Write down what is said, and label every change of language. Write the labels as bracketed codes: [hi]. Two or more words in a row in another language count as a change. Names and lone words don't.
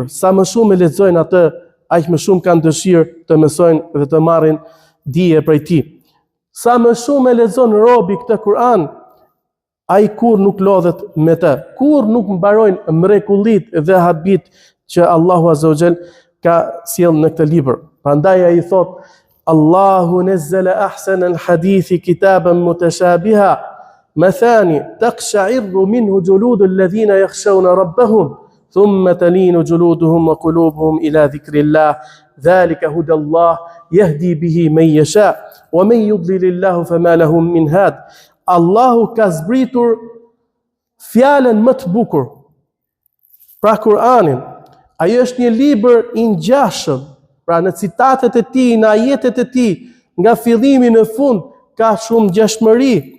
[sq] Sa më shumë e lexojnë atë, aq më shumë kanë dëshirë të mësojnë dhe të marrin dije prej tij. Sa më shumë e lexon robi këtë Kur'an, ai kur nuk lodhet me të, kur nuk mbarojnë mrekullitë dhe habit që Allahu [ar] عز وجل [sq] ka sjell në këtë libër. Prandaj ai thot: [ar] "الله نزل أحسن الحديث كتابا متشابها مثاني تقشعر منه جلود الذين يخشون ربهم ثم تلين جلودهم وقلوبهم إلى ذكر الله ذلك هدى الله يهدي به من يشاء ومن يضلل الله فما لهم من هاد." [sq] Allahu ka zbritur fjalën më të bukur, pra Kur'anin. Ai është një libër i ngjashëm, pra në citatet e tij, në ajetet e tij, nga fillimi në fund ka shumë ngjashmëri.